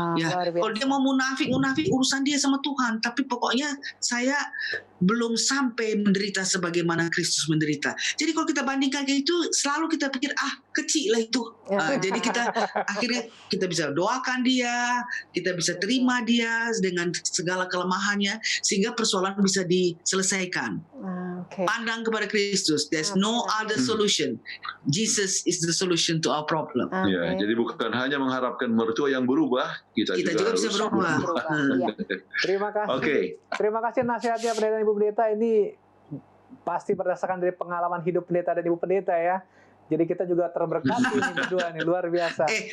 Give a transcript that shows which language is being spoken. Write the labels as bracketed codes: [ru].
[id] Ya, kalau dia mau munafik urusan dia sama Tuhan, tapi pokoknya saya belum sampai menderita sebagaimana Kristus menderita. Jadi kalau kita bandingkan kayak itu, selalu kita pikir kecil lah itu. Jadi kita akhirnya kita bisa doakan dia, kita bisa terima dia dengan segala kelemahannya, sehingga persoalan bisa diselesaikan. Pandang kepada Kristus. [en] There's no other solution. Jesus is the solution to our problem. [id] Ya, jadi bukan hanya mengharapkan mertua yang berubah, kita juga bisa berubah. Terima kasih. Terima kasih nasihatnya Pendeta dan Ibu Pendeta. Ini pasti berdasarkan dari pengalaman hidup pendeta dan Ibu Pendeta, ya. Jadi kita juga terberkati nih berdua nih, luar biasa.